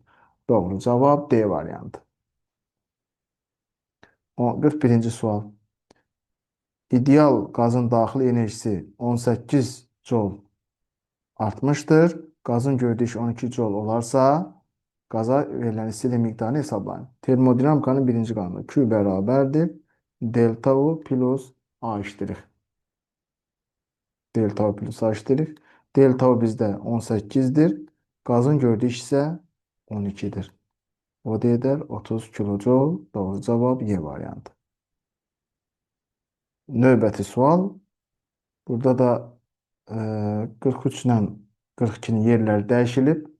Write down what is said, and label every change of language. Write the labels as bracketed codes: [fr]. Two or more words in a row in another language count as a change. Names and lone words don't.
[az] Doğru cavab D variantı. 41-ci sual. İdeal qazın daxili enerjisi 18 joule artmışdır. Qazın gördüyü iş 12 joule olarsa, qaza verilən istilik miqdarını hesablayın. Termodinamikanın birinci qanunu Q bərabərdir. Delta U plus A iştirik. Delta U plus A iştirik. Delta U bizdə 18-dir. Qazın gördüyü iş isə 12-dir. O da edər 30 kilojoule. Doğru cavab Y variantı. Növbəti sual. Burada da 43 ilə 42-nin yerləri dəyişilib.